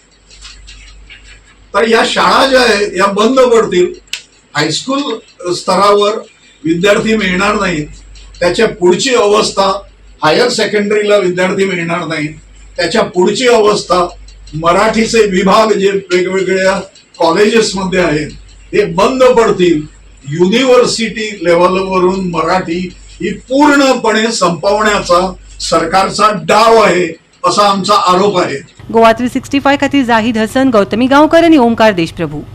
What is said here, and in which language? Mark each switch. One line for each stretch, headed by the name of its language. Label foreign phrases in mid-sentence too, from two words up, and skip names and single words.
Marathi: तर या शाळा ज्या आहेत या बंद पडतील, हायस्कूल स्तरावर विद्यार्थी मिळणार नाहीत, त्याच्या पुढची अवस्था
English: higher secondaryला
Marathi: विद्यार्थी मिळणार नाहीत, त्याच्या पुढची अवस्था मराठीचे विभाग जे वेगवेगळ्या कॉलेजेस मध्ये आहेत हे बंद पडतील।
English: university levelवरून
Marathi: मराठी ही पूर्णपणे संपवण्याचा सरकारचा डाव आहे असा आमचा आरोप आहे।
Konkani: गोवा 365 खातीर जाहीद हसन, गौतमी गांवकर आणि ओंकार देशप्रभू।